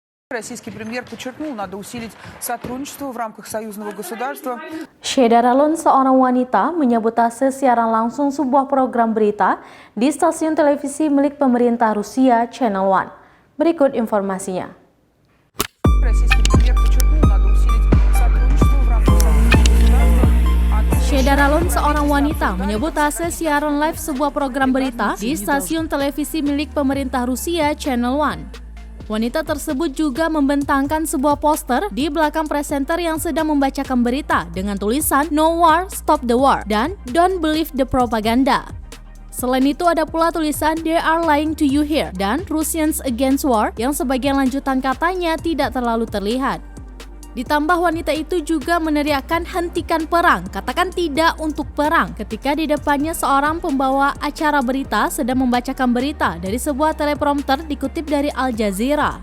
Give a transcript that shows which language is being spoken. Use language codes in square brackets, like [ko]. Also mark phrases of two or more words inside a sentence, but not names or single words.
[ru] Российский премьер подчеркнул, надо усилить сотрудничество в рамках союзного государства. [id] Sheda Ralon, seorang wanita, menyabotase siaran langsung sebuah program berita di stasiun televisi milik pemerintah Rusia, Channel One. Berikut informasinya. [ru] Российский премьер подчеркнул, надо усилить сотрудничество в рамках союзного государства. [id] Sheda Ralon, seorang wanita, menyabotase siaran live sebuah program berita di stasiun televisi milik pemerintah Rusia, Channel One. Wanita tersebut juga membentangkan sebuah poster di belakang presenter yang sedang membacakan berita dengan tulisan [en] "No War, Stop the War" [id] dan [en] "Don't Believe the Propaganda". [id] Selain itu ada pula tulisan [en] "They are lying to you here" [id] dan [en] "Russians against war" [id] yang sebagian lanjutan katanya tidak terlalu terlihat. Ditambah wanita itu juga meneriakkan "Hentikan perang, katakan tidak untuk perang" ketika di depannya seorang pembawa acara berita sedang membacakan berita dari sebuah teleprompter dikutip dari Al Jazeera.